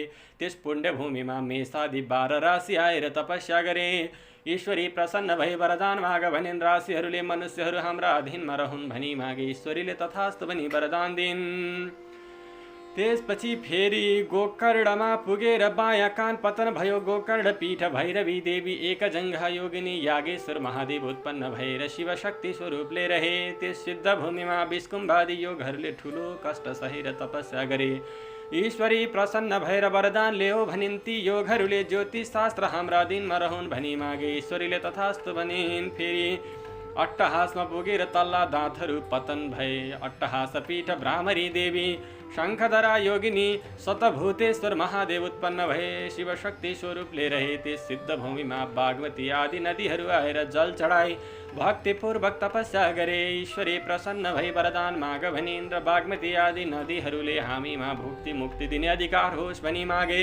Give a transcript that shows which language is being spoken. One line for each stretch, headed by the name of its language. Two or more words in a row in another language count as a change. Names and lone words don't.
Nepali: त्यस पुण्य भूमिमा मेषादि 12 राशि आएर तपस्या गरे। ईश्वरी प्रसन्न भई वरदान माग भनिन्। राशिहरूले मनुष्यहरू हाम्रा अधीनमा रहन् भनी मागे। ईश्वरीले तथास्तु भनी वरदान दिइन्। त्यसपछि फेरि गोकर्णमा पुगेर बायाँ कान पतन भयो। गोकर्ण पीठ भैरवी देवी एकजङ्घा योगिनी यागेश्वर महादेव उत्पन्न भएर शिव शक्ति स्वरूपले रहे। त्यस सिद्ध भूमिमा विष्कुम्भादि योगहरूले ठुलो कष्ट सहेर तपस्या गरे। ईश्वरी प्रसन्न भएर वरदान ल्याऊ भनिन्। ती योगहरूले ज्योतिष शास्त्र हाम्रा दिनमा रहन् भनी मागे। ईश्वरीले तथास्तु भनिन्। फेरि अट्टहासमा पुगेर तल्ला दाँतहरू पतन भए। अट्टहास पीठ भ्रामरी देवी शङ्खधरा योगिनी शतभूतेश्वर महादेव उत्पन्न भए शिव शक्ति स्वरूपले रहे। त्यस सिद्ध भूमिमा बागमती आदि नदीहरू आएर जल चढाई भक्तिपूर्वक तपस्या गरे। ईश्वरी प्रसन्न भई वरदान माग भनिन्। र बागमती आदि नदीहरूले हामीमा भुक्ति मुक्ति दिने अधिकार होस् भनी मागे।